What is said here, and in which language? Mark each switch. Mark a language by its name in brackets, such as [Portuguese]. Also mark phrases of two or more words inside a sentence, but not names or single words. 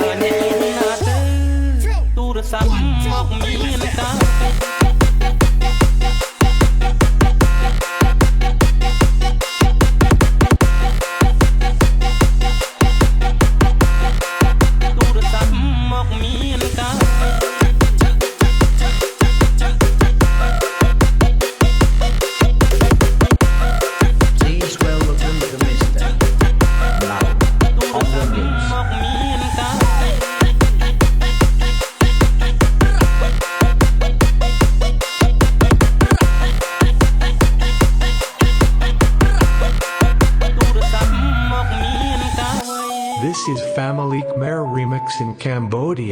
[Khmer] ទូរស័ព្ទមកមានតាទូរស័ព្ទមកមានតា [English] Please welcome to Mr. Now on the mix. [Khmer] មកមានតា [English] This is Family Khmer Remix in Cambodia.